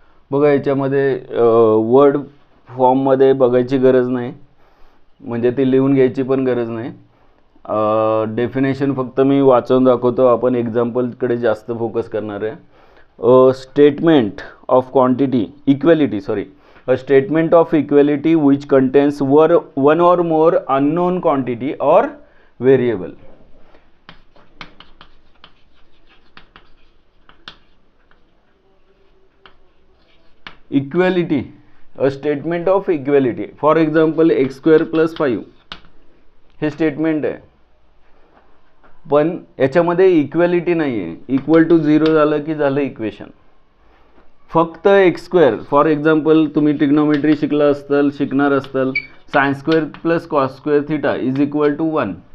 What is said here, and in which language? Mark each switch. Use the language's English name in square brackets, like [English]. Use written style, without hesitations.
[Marathi] बघा, याच्यामध्ये वर्ड फॉर्ममध्ये बघायची गरज नाही, म्हणजे ती लिहून घ्यायची पण गरज नाही. डेफिनेशन फक्त मी वाचून दाखवतो, आपण एक्झाम्पलकडे जास्त फोकस करणार आहे. [English] Statement of equality a statement of equality which contains one or more unknown quantity or variable. Equality, a statement of equality. For example, x square plus 5 [Marathi] हे स्टेटमेंट आहे, पण याच्यामध्ये इक्वेलिटी नाही आहे. इक्वल टू 0 झालं की झालं इक्वेशन. फक्त एक्स स्क्वेअर, [English] for example [Marathi] तुम्ही ट्रिग्नोमेट्री शिकणार असताल, [English] Sines square plus cos square theta is equal to 1.